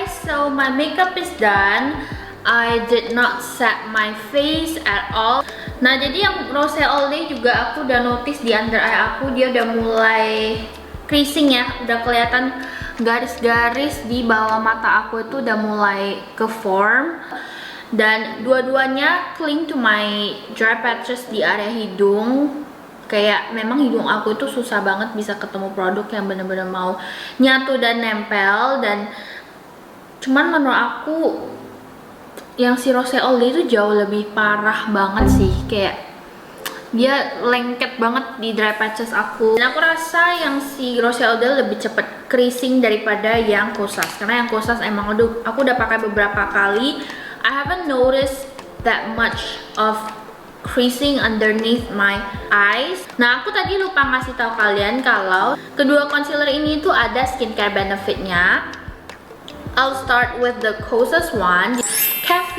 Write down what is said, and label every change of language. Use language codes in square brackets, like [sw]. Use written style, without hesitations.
[en] So my makeup is done. I did not set my face at all. [id] Nah, jadi yang Rose All Day juga aku udah notice di under eye aku, dia udah mulai creasing ya. Udah kelihatan garis-garis di bawah mata aku itu udah mulai ke form. Dan dua-duanya [en] cling to my dry patches [id] di area hidung. Kayak memang hidung aku tuh susah banget bisa ketemu produk yang bener-bener mau nyatu dan nempel. Dan cuman menurut aku yang si Rose All Day itu jauh lebih parah banget sih. Kayak dia lengket banget di dry patches aku. Dan aku rasa yang si Rose All Day lebih cepet creasing daripada yang Kosas, karena yang Kosas emang aku udah pakai beberapa kali. [en] I haven't noticed that much of creasing underneath my eyes. [id] Nah, aku tadi lupa ngasih tahu kalian kalau kedua concealer ini tuh ada skincare benefitnya. [en] I'll start with the Kosas one. [id] Cafe